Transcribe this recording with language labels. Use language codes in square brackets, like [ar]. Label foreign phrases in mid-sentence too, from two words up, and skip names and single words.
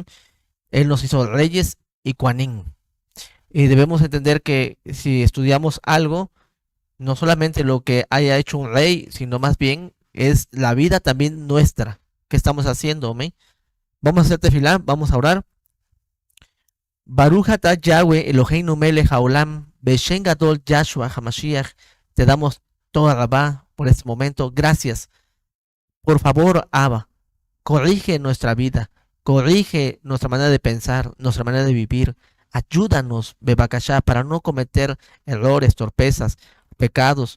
[es] Él nos hizo reyes y Cuanín. Y debemos entender que si estudiamos algo, no solamente lo que haya hecho un rey, sino más bien es la vida también nuestra. ¿Qué estamos haciendo, amén? Vamos a hacer tefilá, vamos a orar. [he] ברוך אתה יהוה אלוהינו מלך העולם, בשם גדול ישוע המשיח. [es] Te damos [he] תודה רבה [es] por este momento. Gracias. Por favor, Abba, corrige nuestra vida, corrige nuestra manera de pensar, nuestra manera de vivir. Ayúdanos, Bebakashá, para no cometer errores, torpezas, pecados.